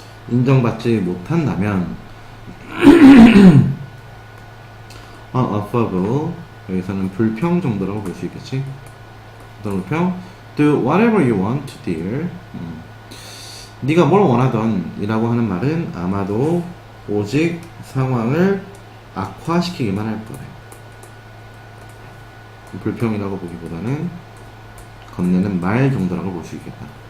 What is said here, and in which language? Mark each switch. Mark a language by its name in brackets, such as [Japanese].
[Korean] 인정받지 못한다면 unfavorable 여기서는 불평 정도라고 볼 수 있겠지. 어떤 불평? [English] Do whatever you want, dear. [Korean] 네가 뭘 원하던 이라고 하는 말은 아마도 오직 상황을 악화시키기만 할 거래. 불평이라고 보기보다는 건네는 말 정도라고 볼 수 있겠다.